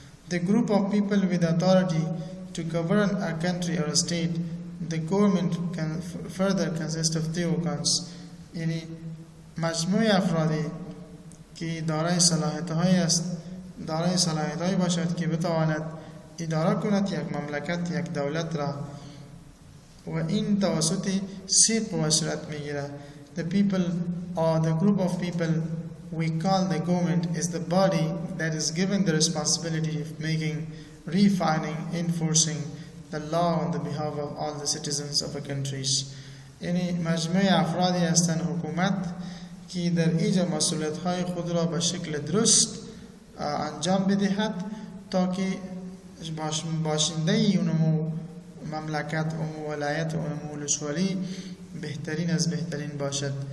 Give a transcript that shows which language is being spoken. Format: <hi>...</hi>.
<en>The group of people with authority to govern a country or a state, the government can further consist of three organs.</en> <fa>یعنی مجموعه افرادی که دارای صلاحیت‌هایی است، دارای صلاحیت‌هایی باشد که بتواند اداره کند یک مملکت، یک دولت را، و این توسط سه قوه صورت میگیرد.</fa> <en>The people or the group of people we call the government is the body that is given the responsibility of making, refining, enforcing the law on the behalf of all the citizens of a countries.</en> <fa>یعنی مجموعه افرادی هستند حکومت که در ایجا مسئولیت‌های خود را به شکل درست انجام بدهد تا که باشنده اونمو مملکت و ولایت و ولسوالی بهترین از بهترین باشد.</fa>